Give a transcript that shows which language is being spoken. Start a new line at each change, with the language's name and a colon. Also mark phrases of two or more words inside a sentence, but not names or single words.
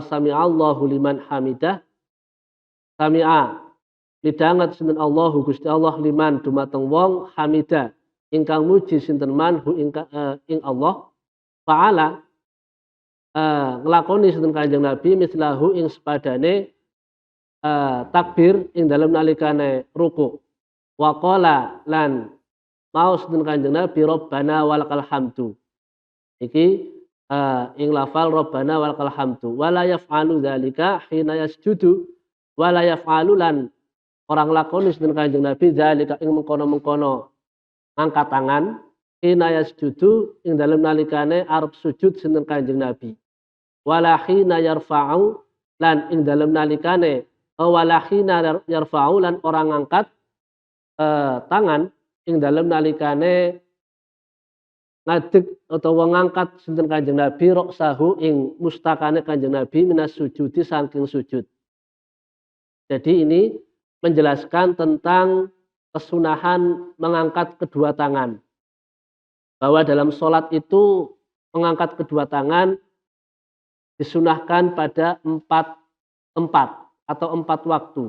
Arabic: سمع الله لمن حمده
Javanese: sami'a midhanget sinten Allahu Gusti Allah liman dumateng wong hamidah ingkang muji sinten
Arabic: من هو
Javanese: ing Allah fa'ala nglakoni sinten Kanjeng Nabi mislahu ing sepadane takbir ing dalem nalikane ruku
Arabic: وقال
Javanese: lan maos sinten Kanjeng Nabi
Arabic: ربنا ولك الحمد.
Javanese: Iki ing lafal
Arabic: ربنا ولك الحمد. ولا يفعل ذلك حين يسجد ولا يفعل
Javanese: lan orang lakoni sinten Kanjeng Nabi dzalika ing mengkono-mengkono angkat tangan
Arabic: حين يسجد
Javanese: ing dalem nalikane arep sujud sinten Kanjeng Nabi.
Arabic: ولا حين يرفع
Javanese: lan ing dalem nalikane
Arabic: ولا حين يرفع
Javanese: lan orang angkat tangan ing dalem nalikane ngadeg utawa ngangkat sinten Kanjeng Nabi roksahu ing mustakane Kanjeng Nabi
Arabic: من السجود
Javanese: saking sujud.
Indonesian: Jadi ini menjelaskan tentang kesunahan mengangkat kedua tangan. Bahwa dalam sholat itu mengangkat kedua tangan disunahkan pada 4 tempat atau 4 waktu.